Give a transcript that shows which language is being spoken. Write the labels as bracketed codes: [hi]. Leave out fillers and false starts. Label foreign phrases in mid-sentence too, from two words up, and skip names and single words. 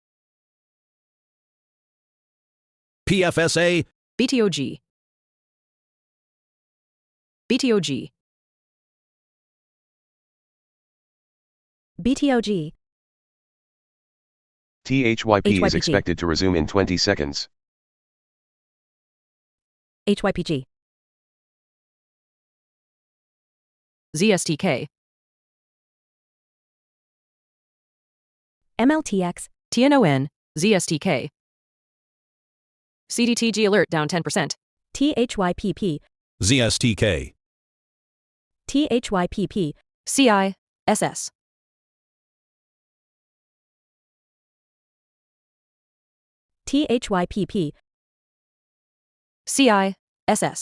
[en] PFSA. BTOG. BTOG. BTOG. THYP is HYPG. expected to resume in 20 seconds. HYPG. ZSTK. MLTX. TNON, ZSTK. CDTG alert down 10%. THYPP, ZSTK. THYPP, CI, SS. THYPP, CI, SS.